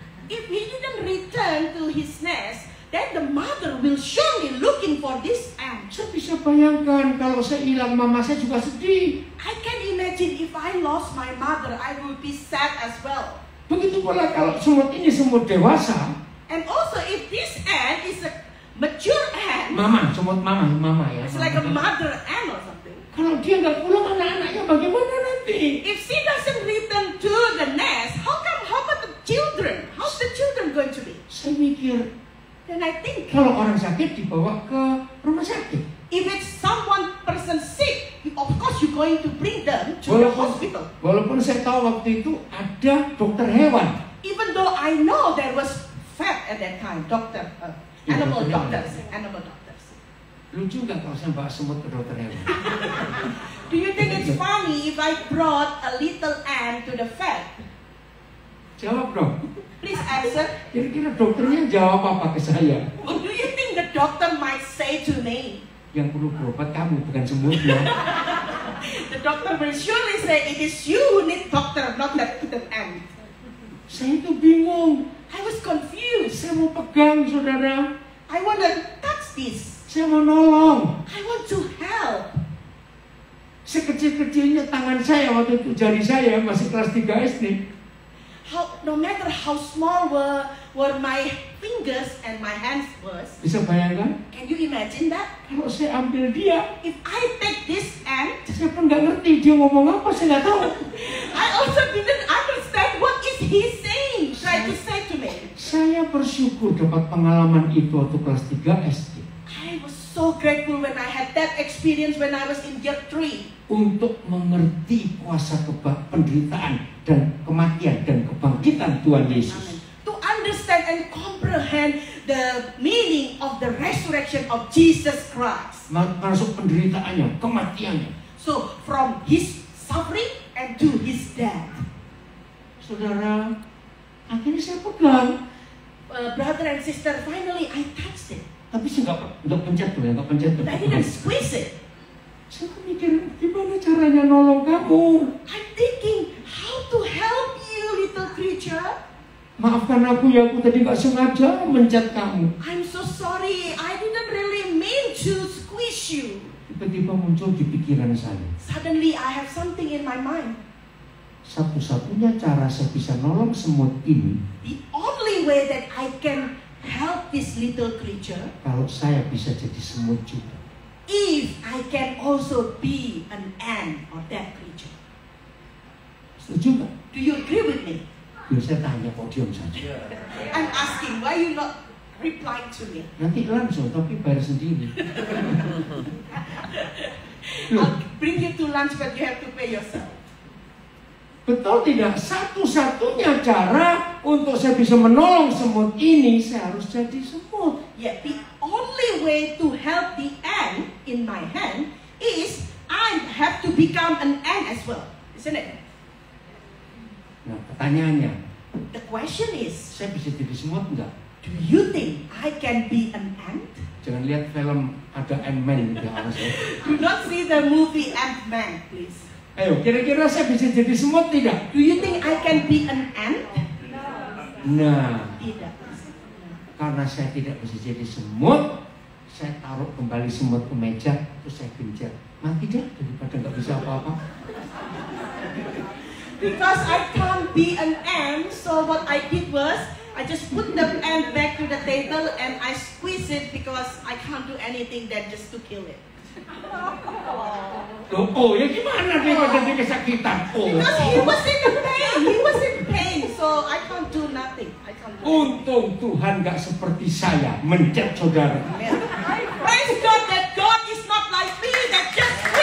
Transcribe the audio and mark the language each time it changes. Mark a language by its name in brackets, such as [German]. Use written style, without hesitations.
[English] if he didn't return to his nest, then the mother will surely looking for this ant. [Indonesian] Saya bisa bayangkan kalau saya hilang, mama saya juga sedih. [English] I can imagine if I lost my mother, I will be sad as well. [Indonesian] Begitu pula kalau semut ini semut dewasa, [English] And also if this ant is a mature ant, [Indonesian] semut mama ya. [English] it's like a mother ant or something. [Indonesian] Kalau dia nggak pulang, anak-anaknya bagaimana nanti? [English] If she doesn't return to the nest, how about the children? How's the children going to be? [Indonesian] Saya mikir, [English] Then I think, [Indonesian] kalau orang sakit dibawa ke rumah sakit. [English] if it's person sick, of course you're going to bring them to the hospital. [Indonesian] Walaupun saya tahu waktu itu ada dokter hewan. [English] Even though I know there was vet at that time, animal doctors. [Indonesian] Lucu nggak kalau saya bawa semut ke dokter hewan? [English] Do you think it's funny if I brought a little ant to the vet? [Indonesian] Jawab dong. [English] Please answer. [Indonesian] Kira-kira dokternya jawab apa ke saya? [English] What do you think the doctor might say to me? [Indonesian] Yang perlu berobat kamu, bukan semutnya. [English] The doctor will surely say, it is you who need doctor, not that ant. [Indonesian] Saya itu bingung. [English] I was confused. [Indonesian] Saya mau pegang, saudara. [English] I want to touch this. [Indonesian] Saya mau nolong. [English] I want to help. [Indonesian] Sekecil-kecilnya tangan saya waktu itu, jari saya masih kelas 3 SD. [English] No matter how small were my fingers and my hands was, [Indonesian] Bisa bayangkan? [English] can you imagine that? [Indonesian] Kalau saya ambil dia, [English] If I take this ant, [Indonesian] saya pun nggak ngerti dia ngomong apa, saya nggak tahu. [English] I also didn't understand what is he saying, trying to say to me. [Indonesian] Saya bersyukur dapat pengalaman itu waktu kelas 3 SD. [English] I was so grateful when I had that experience when I was in year 3. [Indonesian] Untuk mengerti kuasa penderitaan dan kematian dan kebangkitan Tuhan Yesus. [English] To understand and comprehend the meaning of the resurrection of Jesus Christ. [Indonesian] Masuk penderitaannya, kematiannya. [English] So from his suffering and to his death. [Indonesian] Saudara, akhirnya saya pegang. [English] Brother and sister, finally I touched it. [Indonesian] Tapi saya nggak pencet tuh ya, nggak pencet tuh. [English] But I didn't squeeze it. [Indonesian] Saya mikir, gimana caranya nolong kamu? [English] I'm thinking, how to help you, little creature? [Indonesian] Maafkan aku ya, aku tadi nggak sengaja mencet kamu. [English] I'm so sorry, I didn't really mean to squeeze you. [Indonesian] Tiba-tiba muncul di pikiran saya. [English] Suddenly I have something in my mind. [Indonesian] Satu-satunya cara saya bisa nolong semut ini, [English] The only way that I can help this little creature, [Indonesian] kalau saya bisa jadi semut juga. [English] if I can also be an ant or that creature. [Indonesian] Setuju nggak? [English] Do you agree with me? [Indonesian] Ya, saya tanya kok diam saja. [English] I'm asking, why you not replying to me? [Indonesian] Nanti langsung, tapi bayar sendiri. [English] I'll bring you to lunch, but you have to pay yourself. [Indonesian] Betul tidak? Satu-satunya cara untuk saya bisa menolong semut ini, saya harus jadi semut. [English] Yet the only way to help the ant in my hand is I have to become an ant as well, isn't it? [Indonesian] Nah, pertanyaannya, [English] The question is, [Indonesian] saya bisa jadi semut enggak? [English] do you think I can be an ant? [Indonesian] Jangan lihat film ada Ant-Man gitu, awas ya. [English] Do not see the movie Ant-Man, please. [Indonesian] Ayo, kira-kira saya bisa jadi semut tidak? [English] Do you think I can be an ant? [Indonesian] Nah, Tidak. karena saya tidak bisa jadi semut, saya taruh kembali semut ke meja, terus saya genjat. Mati deh daripada nggak bisa apa-apa. [English] Because I can't be an ant, so what I did was I just put the ant back to the table and I squeeze it because I can't do anything than just to kill it. [Indonesian] Oh, ya gimana daripada dia kesakitan? Oh. [English] Because he was in pain. He was in pain, so I can't do nothing. I can't do anything. [Indonesian] Untung Tuhan nggak seperti saya mencet saudara. [English] Praise God that God is not like me that just